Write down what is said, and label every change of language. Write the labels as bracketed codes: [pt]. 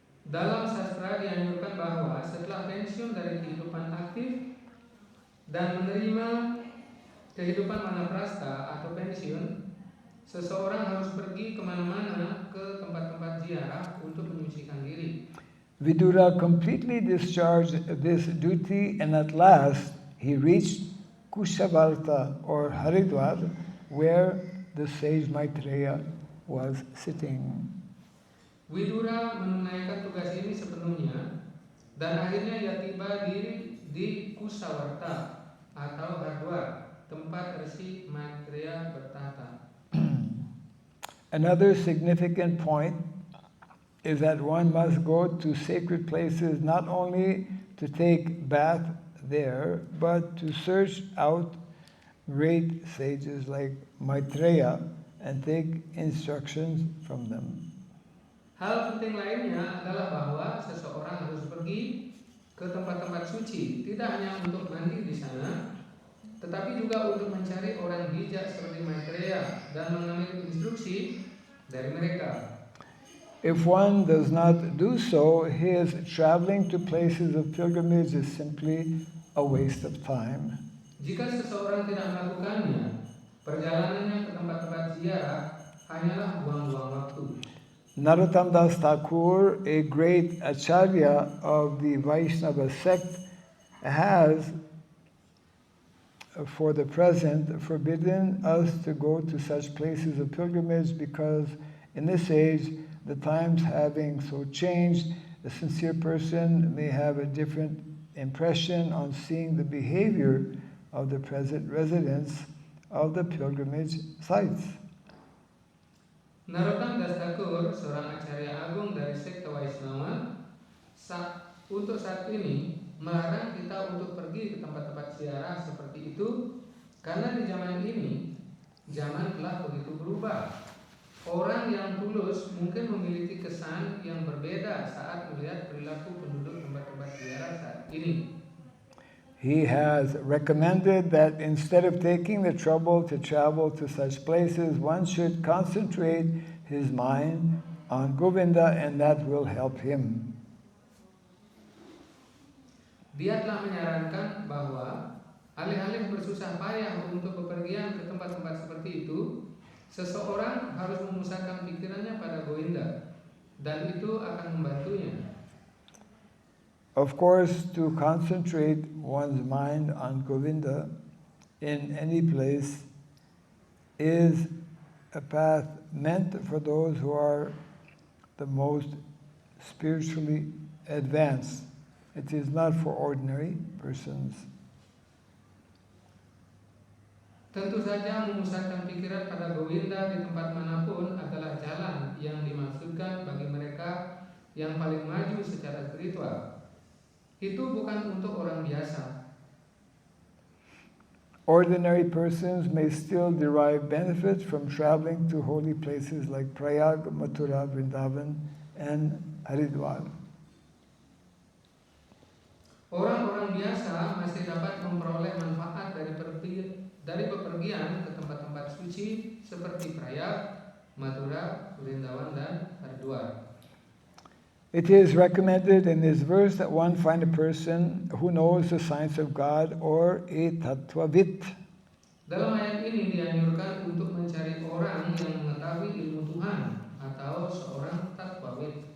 [id] Dalam sastra dianjurkan bahwa setelah pensiun dari kehidupan aktif dan menerima kehidupan vanaprastha atau pensiun, seseorang harus pergi kemana-mana ke tempat-tempat ziarah untuk menyucikan diri. [en] Vidura completely discharged this duty, and at last he reached Kushavarta or Haridwar, where the sage Maitreya was sitting. [id] Vidura menunaikan tugas ini sepenuhnya dan akhirnya ia tiba di Kushavarta atau Hardwar, tempat Resi Maitreya bertahta. [en] Another significant point is that one must go to sacred places not only to take bath there, but to search out great sages like Maitreya and take instructions from them. [id] Hal penting lainnya adalah bahwa seseorang harus pergi ke tempat-tempat suci, tidak hanya untuk mandi di sana, tetapi juga untuk mencari orang bijak seperti Maitreya dan mengambil instruksi dari mereka. [en] If one does not do so, his traveling to places of pilgrimage is simply a waste of time. [id] Jika seseorang tidak melakukannya, perjalanannya ke tempat-tempat ziarah hanyalah buang-buang waktu. [en] Narottam Das Thakur, a great acharya of the Vaishnava sect, has, for the present, forbidden us to go to such places of pilgrimage because in this age, the times having so changed, a sincere person may have a different impression on seeing the behavior of the present residents of the pilgrimage sites. [id] Narottam Das Thakur, seorang acarya agung dari sekte Vaishnava, untuk saat ini melarang kita untuk pergi ke tempat-tempat ziarah seperti itu karena di zaman ini, zaman telah begitu berubah. Orang yang tulus mungkin memiliki kesan yang berbeda saat melihat perilaku penduduk tempat-tempat ziarah saat ini. [en] He has recommended that instead of taking the trouble to travel to such places, one should concentrate his mind on Govinda, and that will help him. [id] Dia telah menyarankan bahwa alih-alih bersusah payah untuk bepergian ke tempat-tempat seperti itu, seseorang harus memusatkan pikirannya pada Govinda, dan itu akan membantunya. [en] Of course, to concentrate one's mind on Govinda in any place is a path meant for those who are the most spiritually advanced. It is not for ordinary persons. [id] Tentu saja memusatkan pikiran pada Govinda di tempat manapun adalah jalan yang dimaksudkan bagi mereka yang paling maju secara spiritual. Itu bukan untuk orang biasa. [en] Ordinary persons may still derive benefit from traveling to holy places like Prayag, Mathura, Vrindavan, and Haridwar. [id] Orang-orang biasa masih dapat memperoleh manfaat dari bepergian ke tempat-tempat suci seperti Prayag, Mathura, Vrindavan, dan Haridwar. [en] It is recommended in this verse that one find a person who knows the science of God or a tattvavit. [id] Dalam ayat ini dianjurkan untuk mencari orang yang mengetahui ilmu Tuhan atau seorang tattvavit.